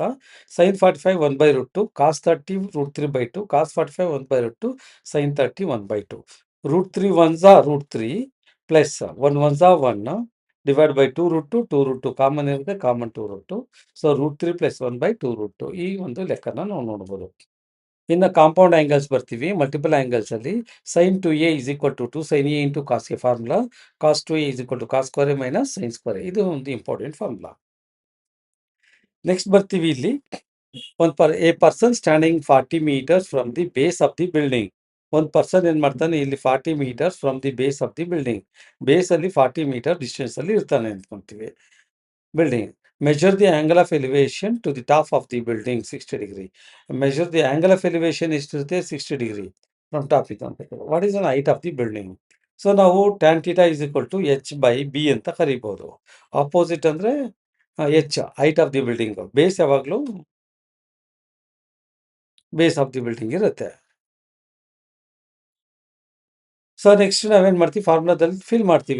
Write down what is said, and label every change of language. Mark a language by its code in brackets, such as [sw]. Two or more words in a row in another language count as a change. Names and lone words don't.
[en] sine 45 1/√2, cos 30 √3/2, cos 45 1/√2, sine 30 1/2. √3 1 √3 plus 1 1 ಝಾ 1 divide by 2 root 2 2 root 2 common ಇರುತ್ತೆ, common 2 root 2. [kn] ಸೊ √3 + 1/2 ರೂಟ್ 2 ಈ ಒಂದು ಲೆಕ್ಕನ ನಾವು ನೋಡ್ಬೋದು. ಇನ್ನು [en] compound angles [kn] ಬರ್ತೀವಿ. [en] multiple angles [kn] ಅಲ್ಲಿ [en] sin 2a = 2 sin a into cos a formula. cos 2a = cos square minus sin square. [kn] ಇದು ಒಂದು [en] important formula. ನೆಕ್ಸ್ಟ್ [kn] ಬರ್ತೀವಿ ಇಲ್ಲಿ [en] a person standing 40 meters from the base of the building. [kn] ಒಂದು ಪರ್ಸನ್ ಏನ್ ಮಾಡ್ತಾನೆ ಇಲ್ಲಿ [en] 40 meters from the base of the building. [kn] ಬೇಸ್ ಅಲ್ಲಿ 40 [en] meter distance [kn] ಅಲ್ಲಿ ಇರ್ತಾನೆ ಅಂದ್ಕೊಂತೀವಿ. [en] ಬಿಲ್ಡಿಂಗ್ measure the angle of elevation to the top of the building 60 degree. Measure the angle of elevation ಎಷ್ಟಿರುತ್ತೆ 60 degree from top [kn] ಇದು ಅಂತ. [en] what is the height of the building? [kn] ಸೊ ನಾವು tan θ = h/b ಅಂತ ಕರಿಬಹುದು. [en] opposite ಅಂದ್ರೆ h height of the building. base ಯಾವಾಗಲೂ base of the building ಇರುತ್ತೆ. so next [kn] ನಾವೇನ್ ಮಾಡ್ತೀವಿ, ಫಾರ್ಮುಲಾದಲ್ಲಿ ಫಿಲ್ ಮಾಡ್ತೀವಿ.